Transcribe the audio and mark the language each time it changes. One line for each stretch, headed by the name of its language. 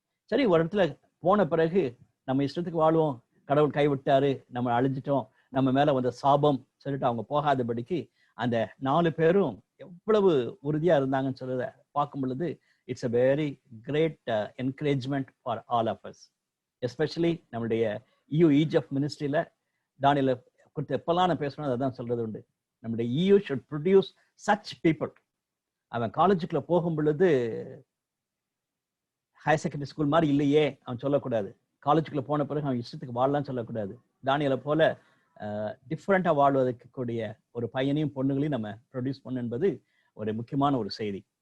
Tamil: சரி, ஒரு இடத்துல போன பிறகு நம்ம இஷ்டத்துக்கு வாழ்வோம், கடவுள் கைவிட்டாரு, நம்ம அழிஞ்சிட்டோம், நம்ம மேல வந்த சாபம் சொல்லிட்டு அவங்க போகாதபடிக்கு அந்த 4 பேரும் எவ்வளவு உறுதியா இருந்தாங்கன்னு சொல்றத பார்க்கும் பொழுது it's a very great encouragement for all of us. Especially நம்மளுடைய EF மினிஸ்ட்ரியில தானியேலை குறித்து எப்பெல்லாம் நான் பேசணும் அதான் சொல்றது உண்டு.
English: நம்முடைய EU should produce such people.
Tamil: அவன் காலேஜுக்குள்ள போகும் பொழுது ஹையர் செகண்டரி ஸ்கூல் மாதிரி இல்லையே அவன் சொல்லக்கூடாது. காலேஜுக்குள்ள போன பிறகு அவன் இஷ்டத்துக்கு வாழலாம்னு சொல்லக்கூடாது. தானியேலை போல டிஃப்ரெண்டா வாழ்வதற்கு கூடிய ஒரு பையனையும் பொண்ணுகளையும் நம்ம ப்ரொடியூஸ் பண்ண என்பது ஒரு முக்கியமான ஒரு செய்தி.